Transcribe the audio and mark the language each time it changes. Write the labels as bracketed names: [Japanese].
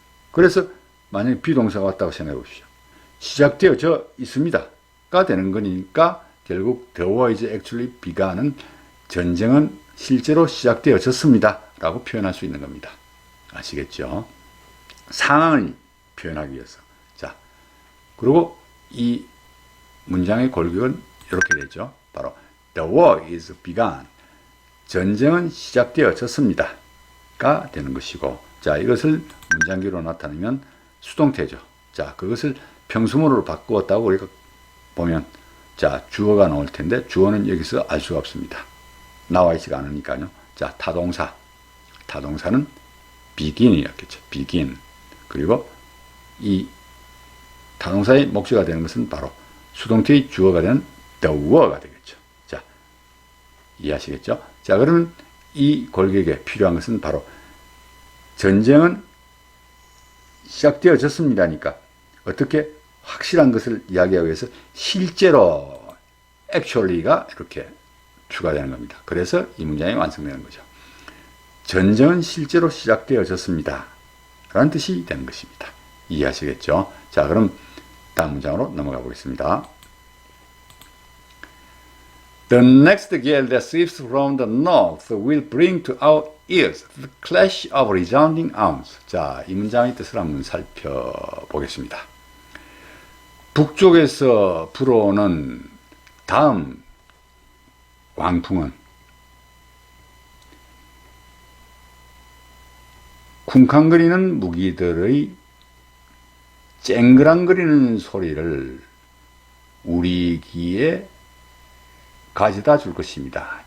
[Korean] 그래서 만약에 비동사가 왔다고 생각해 보십시오. 시작되어져 있습니다가 되는 거니까 결국 [English] The war is actually begun [Korean] 은 전쟁은 실제로 시작되어졌습니다 라고 표현할 수 있는 겁니다. 아시겠죠? 상황을 표현하기 위해서. 자, 그리고 이 문장의 골격은 이렇게 되죠. [English] 바로 The war is begun. [Korean] 전쟁은 시작되어졌습니다 가 되는 것이고, 자, 이것을 문장기로 나타내면 수동태죠. 자, 그것을 평수문으로 바꾸었다고 우리가 보면, 자, 주어가 나올 텐데 주어는 여기서 알 수가 없습니다. 나와 있지가 않으니까요. 자, 타동사는 begin이었겠죠. [English] begin. [Korean] 그리고 이 타동사의 목적어가 되는 것은 바로 수동태의 주어가 되는 [English] the war [Korean] 가 되겠죠. 자, 이해하시겠죠? 자, 그러면 이 골격에 필요한 것은 바로 전쟁은 시작되어졌습니다니까 어떻게 확실한 것을 이야기하기 위해서 실제로 actually가 이렇게 추가되는 겁니다. 그래서 이 문장이 완성되는 거죠. 전쟁은 실제로 시작되어졌습니다 라는 뜻이 되는 것입니다. 이해하시겠죠? 자, 그럼 다음 문장으로 넘어가 보겠습니다. [English] The next gale that sweeps from the north will bring to our ears the clash of resounding arms. [Korean] 자, 이 문장의 뜻을 한번 살펴보겠습니다. 북쪽에서 불어오는 다음 광풍은 쿵쾅거리는 무기들의 쨍그랑거리는 소리를 우리 귀에 가져다 줄 것입니다.